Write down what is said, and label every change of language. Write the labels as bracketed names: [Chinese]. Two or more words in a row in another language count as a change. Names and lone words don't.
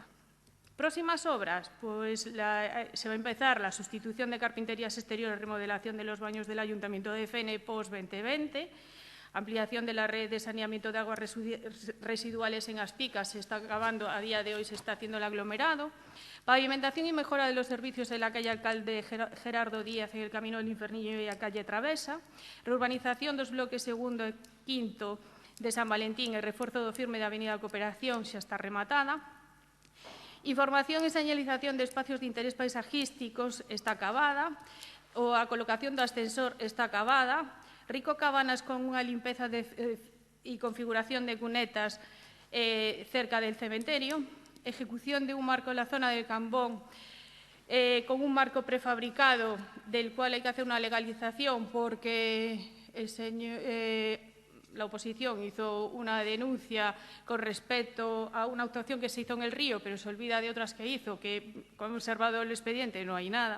[Spanish] Próximas obras, pues se va a empezar la sustitución de carpinterías exteriores, remodelación de los baños del Ayuntamiento de Fene post-2020, ampliación de la red de saneamiento de aguas residuales en Aspicas, se está acabando, a día de hoy se está haciendo el aglomerado. Pavimentación y mejora de los servicios de la calle Alcalde Gerardo Díaz en el Camino del Infernillo y la calle Travesa. [Galician] Reurbanización dos bloques segundo e quinto de San Valentín e refuerzo do firme da Avenida Cooperación xa está rematada. [Spanish] Información e señalización de espacios de interés paisajísticos está acabada. [Galician] A colocación do ascensor está acabada. [Spanish] Rico Cabanas [Galician] con unha limpeza e configuración de cunetas [Spanish] cerca del cementerio, ejecución de un marco en la zona del Cambón con un marco prefabricado del cual hay que hacer una legalización porque la oposición hizo una denuncia con respecto a una actuación que se hizo en el río, pero se olvida de otras que hizo, que como he observado el expediente no hay nada.